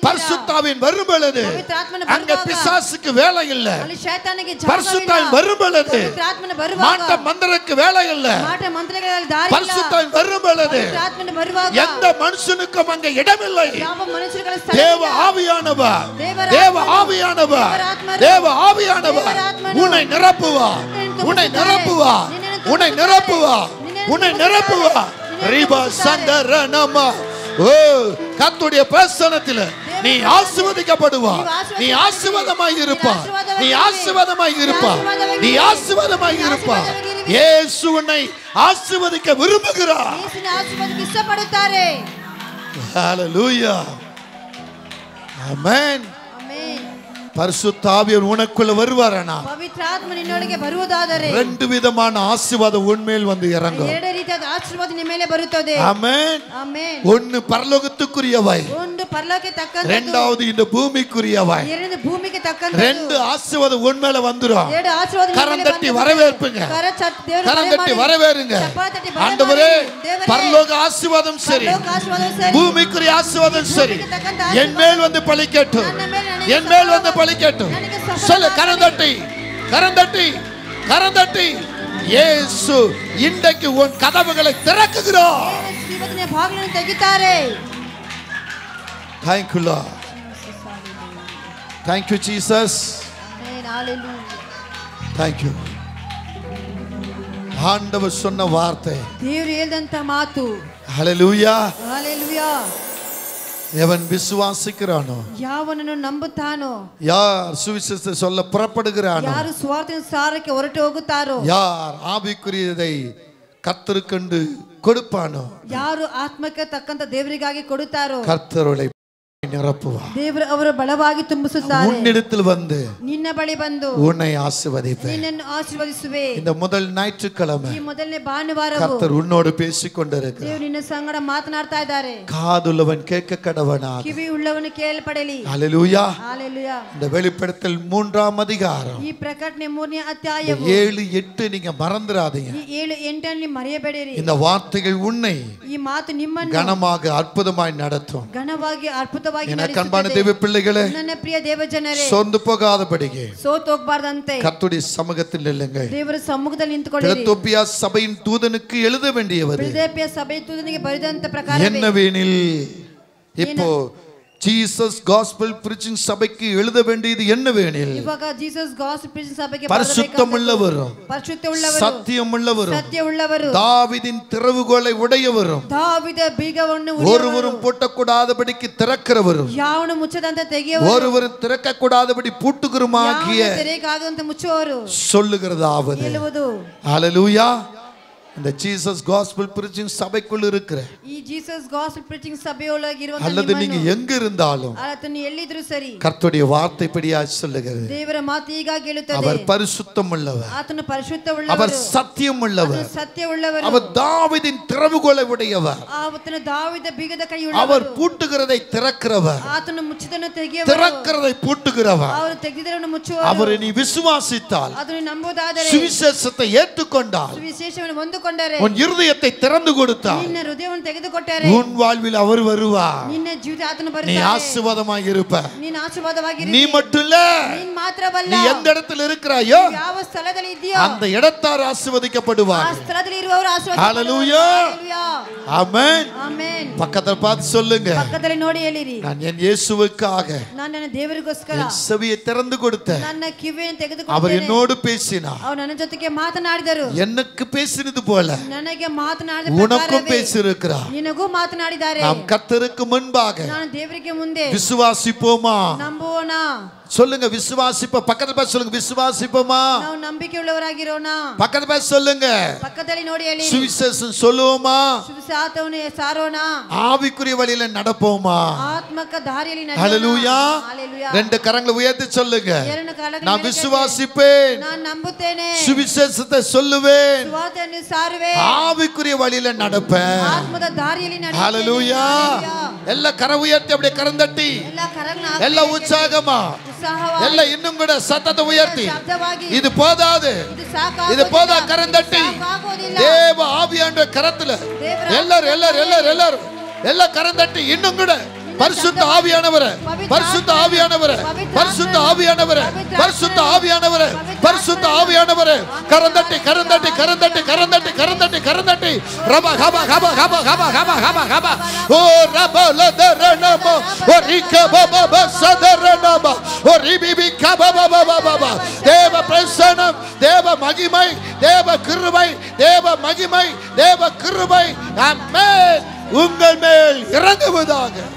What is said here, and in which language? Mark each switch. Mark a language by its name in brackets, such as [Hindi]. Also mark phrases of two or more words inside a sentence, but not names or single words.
[Tamil] பரிசுத்த ஆவியானவர் வரும் பொழுது [Kannada] ಪವಿತ್ರ ಆತ್ಮನ [Tamil] அங்க [Kannada] ಬರುವಾಗ [Tamil] பிசாசுக்கு வேலை இல்ல. [Kannada] ಅಲ್ಲಿ ಶೈತಾನಿಗೆ [Tamil] பரிசுத்த [Kannada] ಜಾಗವಿಲ್ಲ. [Tamil] ஆவியானவர் வரும் பொழுது [Kannada] ಪವಿತ್ರ ಆತ್ಮನ ಬರುವಾಗ [Tamil] மாட்ட மந்திரக்கு வேலை இல்ல. [Kannada] ಮಾಟ ಮಂತ್ರಗಳಲ್ಲಿ ದಾರಿ ಇಲ್ಲ. [Tamil] பரிசுத்த ஆவியானவர் வரும் பொழுது [Kannada] ಪವಿತ್ರ ಆತ್ಮನ ಬರುವಾಗ [Tamil] எந்த மனுஷனுக்கும் அங்க இடமில்லை. [Kannada] ಯಾವ ಮನುಷ್ಯರುಗಳ [Tamil] தேவ [Kannada] ಸ್ಥಳ [Tamil] ஆவியானவர், தேவ தேவ ஆவியானவர், தேவ ஆவியானவர் உன்னை நிரப்புவா, உன்னை நிரப்புவா, உன்னை நிரப்புவா, உன்னை நிரப்புவா. ரிபா சந்தரனமா. ஓ, கர்த்தருடைய பிரசன்னத்திலே நீ ஆசீர்வதிக்கப்படுவா, நீ ஆசீர்வாதமாய் இருப்பா, நீ ஆசீர்வாதமாய் இருப்பா, நீ ஆசீர்வாதமாய் இருப்பா. இயேசு உன்னை ஆசீர்வதிக்க விரும்புகிறார். [Kannada] ಯೇಸುವಿನ ಆಶೀರ್ವಾದಕ್ಕೆ ಇಷ್ಟಪಡುತ್ತಾರೆ. [Tamil] ஹalleluya. ஆமென். [Kannada] ಆಮೆನ್. [Tamil] பரிசுத்த ஆவியானவர் உனக்குள்ள வருவாரானா [Kannada] ಪವಿತ್ರ ಆತ್ಮ ನಿನ್ನೊಳಗೆ ಬರುವುದಾದರೆ [Tamil] ரெண்டு விதமான ஆசீர்வாதம் உன்மேல் வந்து இறங்கும். [Kannada] ಎರಡು ರೀತಿಯಾದ ಆಶೀರ್ವಾದ ನಿಮ್ಮ ಮೇಲೆ ಬರುತ್ತದೆ. [Tamil] ஆமென். [Kannada] ಆಮೆನ್. [Tamil] ஒன்னு பரலோகத்துக்குரியவை, [Kannada] ಒಂದು ಪರಲೋಕಕ್ಕೆ ತಕ್ಕಂತದ್ದು, [Tamil] இரண்டாவது இந்த பூமிக்குரியவை. [Kannada] ಎರಡು ಭೂಮಿಗೆ ತಕ್ಕಂತದ್ದು. [Tamil] ரெண்டு ஆசீர்வாதம் உன்மேல வந்துரும். [Kannada] ಎರಡು ಆಶೀರ್ವಾದ ನಿಮ್ಮ [Tamil] கரம் [Kannada] ಮೇಲೆ [Tamil] தட்டி [Kannada] ಬರುತ್ತದೆ. [Tamil] வரவேற்புங்க. கரம் தட்டி வரவேறுங்க. ஆண்டவரே பரலோக ஆசீர்வாதம் சரி, பூமிக்குரிய ஆசீர்வாதம் சரி, என் மேல் வந்து பலிக்கட்டும், என் மேல் வந்து பலிக்கட்டும். சொல்லு, கரம் தட்டி, கரம் தட்டி, கரம் தட்டி. இயேசு இன்றைக்கு உன் கதவுகளை திறக்குகிறார். [Kannada] ಇವತ್ತಿನ ಬಾಗಿಲನ್ನು ತೆಗಿತಾರೆ. [English] Thank you Lord. Thank you Jesus. Amen. Hallelujah. Thank you. [Tamil] ஆண்டவர் சொன்ன வார்த்தை, [Kannada] ದೇವರು ಹೇಳಿದಂತ ಮಾತು. [Tamil] ஹalleluya. [Kannada] Hallelujah. [Tamil] எவன் விசுவாசிக்கிறானோ, [Kannada] ಯಾವನನ್ನು ನಂಬುತ್ತಾನೋ, [Tamil] யார் சுவிசேஷத்தை சொல்ல புறப்படுகிறானோ, [Kannada] ಯಾರು ಸ್ವಾರ್ಥದ ಸಾರಕ್ಕೆ ಹೊರಟು ಹೋಗುತ್ತಾರೋ, [Tamil] யார் ஆவிக்குரியதை கர்த்தருக்கென்று கொடுப்பானோ, [Kannada] ಯಾರು ಆತ್ಮಕ್ಕೆ ತಕ್ಕಂತ ದೇವರಿಗಾಗಿ ಕೊಡುತ್ತಾರೋ, [Tamil] கர்த்தருளை நிரப்புவார். [Kannada] ದೇವರು ಅವರು ಬಲವಾಗಿ ತುಂಬಿಸುತ್ತಾರೆ. [Tamil] உன்னிடத்தில் வந்து [Kannada] ನಿನ್ನ ಬಳಿ ಬಂದು [Tamil] உன்னை ஆசீர்வதிப்பேன். [Kannada] ನಿನ್ನನ್ನು ಆಶೀರ್ವದಿಸುವೆ. [Tamil] இந்த முதல் ஞாயிற்றுக்கிழமை [Kannada] ಈ ಮೊದಲನೇ ಭಾನುವಾರವು [Tamil] கர்த்தர் உன்னோடு பேசிக் கொண்டிருக்கிறார். [Kannada] ದೇವರು ನಿನ್ನ ಸಂಗಡ ಮಾತನಾಡ್ತಾ ಇದ್ದಾರೆ. [Tamil] காதுள்ளவன் கேட்க கடவனாக. [Kannada] ಕಿವಿ ಉಳ್ಳವನು ಕೇಳಪಡಲಿ. [Tamil] ஹalleluya. ஹalleluya. இந்த வெளிப்படுத்தல் 3ஆம் அதிகாரம் [Kannada] ಈ ಪ್ರಕಟಣೆ 3ನೇ ಅಧ್ಯಾಯವು [Tamil] 7, 8 நீங்க மறந்துடாதீங்க. [Kannada] ಈ 7, 8 ಮರೆಯಬೇಡಿರಿ. [Tamil] இந்த வார்த்தைகள் உன்னை [Kannada] ಈ ಮಾತು ನಿಮ್ಮನ್ನು [Tamil] கனமாக அற்புதமாய் நடத்தும். [Kannada] ಘನವಾಗಿ ಅದ್ಭುತವಾಗಿ [Tamil] எனக்கு அன்பான [Kannada] ನಡೆಸುತ್ತದೆ. [Tamil] தேவ பிள்ளைகளே, [Kannada] ನನ್ನ ಪ್ರಿಯ ದೇವಜನರೇ, [Tamil] சோர்ந்து போகாதபடிக்கு [Kannada] ಸೋತು ಹೋಗಬಾರದಂತೆ [Tamil] கர்த்தருடைய சமூகத்தில் நில்லுங்கள். [Kannada] ದೇವರ ಸಮ್ಮುಖದಲ್ಲಿ ನಿಂತುಕೊಳ್ಳಿರಿ. [Tamil] பிலதெல்பியா சபையின் தூதனுக்கு எழுத வேண்டியது [Kannada] ಫಿಲದೆಲ್ಫಿಯ ಸಭೆಯ ದೂತನಿಗೆ ಬರೆದಂತ ಪ್ರಕಾರವೇ [Tamil] என்னவெனில், இப்போ ஜீசஸ் காஸ்பல் பிரீச்சிங் சபைக்கு எழுத வேண்டியது என்னவெனில், [Kannada] ಇವಾಗ ಜೀಸಸ್ ಗಾಸ್ಪಲ್ ಪ್ರೀಚಿಂಗ್ ಸಭೆಗೆ [Tamil] பரிசுத்தமுள்ளவரும் [Kannada] ಪರಿಶುದ್ಧವುಳ್ಳವರು, [Tamil] சத்தியமுள்ளவரும் [Kannada] ಸತ್ಯವುಳ್ಳವರು, [Tamil] தாவீதின் திறவுகோலை உடையவரும், [Kannada] ದಾವೀದ ಬೀಗವನ್ನು [Tamil] ஒருவரும் பூட்டக்கூடாதபடிக்கு திறக்கிறவரும், [Kannada] ಯಾವನು ಮುಚ್ಚದಂತೆ ತೆಗೆಯುವವರು, [Tamil] ஒருவரும் திறக்கக்கூடாதபடி பூட்டுகிறமாகிய [Kannada] ತೆರೆಯಕಾಗದಂತೆ ಮುಚ್ಚುವವರು [Tamil] சொல்லுகிறதாவது. [Kannada] ಹೇಳುವುದು. [Tamil] ஹalleluya. இந்த ஜீசஸ் காஸ்பல் பிரீச்சிங் சபைக்குள் இருக்கிற, [Kannada] ಈ ಜೀಸಸ್ ಗಾಸ್ಪಲ್ ಪ್ರೀಚಿಂಗ್ ಸಭೆಯೊಳಗೆ ಇರುವಂತ [Tamil] அல்லது நீங்க எங்க இருந்தாலும் [Kannada] ಆತನು ಎಲ್ಲಿದ್ರು ಸರಿ, [Tamil] கர்த்தருடைய வார்த்தைப்படியா சொல்லுகிறது. [Kannada] ದೇವರ ಮಾತು ಹೀಗಾಗಿ ಹೇಳುತ್ತದೆ. [Tamil] அவர் பரிசுத்தமுள்ளவர், [Kannada] ಆತನು [Tamil] அவர் [Kannada] ಪರಿಶುದ್ಧವುಳ್ಳವರು, [Tamil] சத்தியமுள்ளவர், [Kannada] ಸತ್ಯವುಳ್ಳವರು, [Tamil] அவர் தாவீதின் திறவுகோலை உடையவர், [Kannada] ಆತನು ದಾವೀದ ಬೀಗದ [Tamil] அவர் [Kannada] ಕೈಯುಳ್ಳವರು, [Tamil] பூட்டுகிறதை திறக்கிறவர், [Kannada] ಆತನು ಮುಚ್ಚಿದನ್ನು ತೆಗೆಯುವವರು, [Tamil] திறக்கிறதை பூட்டுகிறவர். [Kannada] ಅವರು ತೆಗೆದಿದ್ದನ್ನು ಮುಚ್ಚುವವರು. [Tamil] அவரை நீ விசுவாசித்தால், [Kannada] ಅದನ್ನು ನಂಬುವುದಾದರೆ, [Tamil] சுவிசேஷத்தை ஏற்றுக்கொண்டால், [Kannada] ಸುವಿಶೇಷವನ್ನು ಹೊಂದಿಕೊಂಡರೆ, [Tamil] உன் இருதயத்தை திறந்து கொடுத்தால், [Kannada] ನಿನ್ನ ಹೃದಯವನ್ನು ತೆಗೆದುಕೊಟ್ಟರೆ, [Tamil] உன் வாழ்வில் அவர் வருவார். [Kannada] ನಿನ್ನ ಜೀವಿತ ಆತನು [Tamil] நீ [Kannada] ಬರುತ್ತಾನೆ. [Tamil] ஆசீர்வாதமாய் இருப்ப. [Kannada] ನೀನು ಆಶೀರ್ವಾದವಾಗಿರಿ. [Tamil] நீ மட்டும் இல்ல, [Kannada] ನೀನ್ ಮಾತ್ರವಲ್ಲ, [Tamil] நீ எந்த இடத்துல இருக்கிறாயோ [Kannada] ಯಾವ ಸ್ಥಳದಲ್ಲಿ ಇದೆಯೋ [Tamil] அந்த இடத்தார் [Kannada] ಆ [Tamil] ஆசீர்வதிக்கப்படுவார். [Kannada] ಸ್ಥಳದಲ್ಲಿ ಇರುವವರು [Tamil] ஹalleluya. ஆமென். [Kannada] ಆಮೆನ್. [Tamil] பக்கத்துல பார்த்து சொல்லுங்க, [Kannada] ಪಕ್ಕದಲ್ಲಿ ನೋಡಿ ಹೇಳಿರಿ, [Tamil] நான் என் இயேசுவுக்காக [Kannada] ನಾನು ನನ್ನ ದೇವರಿಗೋಸ್ಕರ [Tamil] என் செவியை திறந்து கொடுத்தேன். [Kannada] ನನ್ನ ಕಿವಿಯನ್ನು [Tamil] அவர் [Kannada] ತೆಗೆದುಕೊಂಡೇನೆ. [Tamil] என்னோடு பேசினார். [Kannada] ಅವರು ನನ್ನ ಜೊತೆಗೆ ಮಾತನಾಡಿದರು. [Tamil] எனக்கு பேசினது போல [Kannada] ನನಗೆ ಮಾತನಾಡಿದ [Tamil] உனக்கும் [Kannada] ಪ್ರಕಾರವೇ [Tamil] பேசியிருக்கிறார். [Kannada] ನಿನಗೂ ಮಾತನಾಡಿದ್ದಾರೆ. [Tamil] நாம் கர்த்தருக்கு முன்பாக [Kannada] ನಾನು ದೇವರಿಗೆ ಮುಂದೆ [Tamil] விசுவாசிப்போமா? [Kannada] ನಂಬೋಣ. [Tamil] சொல்லுங்க, விசுவாசிப்போம். பக்கத்துல பார்த்து சொல்லுங்க, விசுவாசிப்போமா? [Kannada] ನಾವು ನಂಬಿಕೆ ಉಳ್ಳವರಾಗಿರೋಣ. [Tamil] பக்கத்துல பார்த்து சொல்லுங்க, [Kannada] ಪಕ್ಕದಲ್ಲಿ ನೋಡಿ ಹೇಳಿ, [Tamil] சுவிசேஷம் சொல்லுவோமா? [Kannada] ಸುವಿಶೇಷವನ್ನು ಸಾರೋಣ. [Tamil] ஆவிக்குரிய வழியில நடப்போமா? [Kannada] ಆತ್ಮಕ ದಾರಿಯಲ್ಲಿ ನಡೆಯೋಣ. [Tamil] ஹalleluya. ஹalleluya. ரெண்டு கரங்களை உயர்த்தி சொல்லுங்க, [Kannada] ಎರಡು ಕಾಲಗಳ [Tamil] நான் [Kannada] ಮೇಲೆ [Tamil] விசுவாசிப்பேன், [Kannada] ನಾನು ನಂಬುತ್ತೇನೆ, [Tamil] சுவிசேஷத்தை சொல்லுவேன், [Kannada] ಸುವಾರ್ತೆಯನ್ನು ಸಾರುವೆ, [Tamil] ஆவிக்குரிய வழியில நடப்பேன். [Kannada] ಆತ್ಮದ ದಾರಿಯಲ್ಲಿ ನಡೆಯುತ್ತೇನೆ. [Tamil] ஹalleluya. எல்லா கர உயர்த்தி அப்படியே கரந்தட்டி, [Kannada] ಎಲ್ಲ ಕರಗ್ನ [Tamil] எல்லா உற்சாகமா, [Kannada] ಉತ್ಸಾಹವಾಗಿ, [Tamil] எல்லா இன்னும் கூட சத்தத்தை உயர்த்தி, [Kannada] ಶಬ್ದವಾಗಿ, [Tamil] இது போதாது, [Kannada] ಇದು ಸಾಕಾಗೋದಿಲ್ಲ, [Tamil] இது போதா கரந்தட்டி, [Kannada] ಸಾಕಾಗೋದಿಲ್ಲ. [Tamil] தேவ ஆவியாண்ட கரத்துல எல்லாரும் எல்லாரும் எல்லாரும் எல்லாரும் எல்லா கரந்தட்டி, இன்னும் கூட பரிசுத்த ஆவியானவரே, பரிசுத்த ஆவியானவரே, பரிசுத்த ஆவியானவரே, பரிசுத்த ஆவியானவரே, பரிசுத்த ஆவியானவரே, கரந்தட்டி கரந்தட்டி கரந்தட்டி கரந்தட்டி கரந்தட்டி கரந்தட்டி, ரபா ஹபா ஹபா ஹபா ஹபா ஹபா ஹபா ஹபா, ஓ ரபா லதரனமோ, ஓ ரிகபபப சதரனமோ, ஓ ரிபிபி கபபபபப, தேவ பிரசன்னம், தேவ மகிமை, தேவ கிருபை, தேவ மகிமை, தேவ கிருபை, ஆமென், உங்கள் மேல் இறங்குவதாக.